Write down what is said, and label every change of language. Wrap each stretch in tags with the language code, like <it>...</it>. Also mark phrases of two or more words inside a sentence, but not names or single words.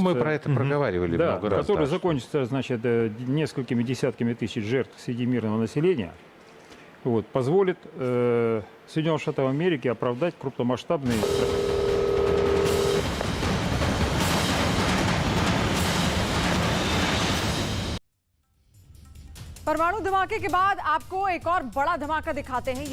<ru>Ну, мы про это проговаривали много раз. Который да. закончится, значит, несколькими десятками тысяч жертв среди мирного населения, вот, позволит Соединенным Штатам Америки оправдать крупномасштабные...</ru> <hi>परमाणु धमाके के बाद आपको एक और बड़ा धमाका दिखाते हैं।</hi>